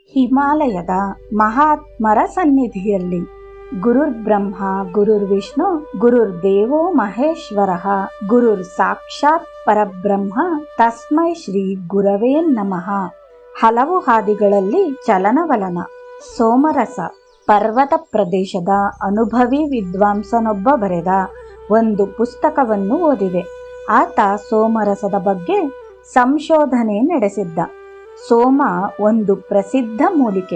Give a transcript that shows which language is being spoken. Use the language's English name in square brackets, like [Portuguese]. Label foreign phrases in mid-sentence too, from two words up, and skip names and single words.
[Kannada] ಹಿಮಾಲಯದ ಮಹಾತ್ಮರ ಸನ್ನಿಧಿಯಲ್ಲಿ [Sanskrit] ಗುರುರ್ ಬ್ರಹ್ಮ ಗುರುರ್ ವಿಷ್ಣು ಗುರುರ್ ದೇವೋ ಮಹೇಶ್ವರಃ ಗುರುರ್ ಸಾಕ್ಷಾತ್ ಪರಬ್ರಹ್ಮ ತಸ್ಮೈ ಶ್ರೀ ಗುರವೇ ನಮಃ. [Kannada] ಹಲವು ಹಾದಿಗಳಲ್ಲಿ ಚಲನವಲನ. ಸೋಮರಸ ಪರ್ವತ ಪ್ರದೇಶದ ಅನುಭವಿ ವಿದ್ವಾಂಸನೊಬ್ಬ ಬರೆದ ಒಂದು ಪುಸ್ತಕವನ್ನು ಓದಿದೆ. ಆತ ಸೋಮರಸದ ಬಗ್ಗೆ ಸಂಶೋಧನೆ ನಡೆಸಿದ್ದ. ಸೋಮ ಒಂದು ಪ್ರಸಿದ್ಧ ಮೂಲಿಕೆ.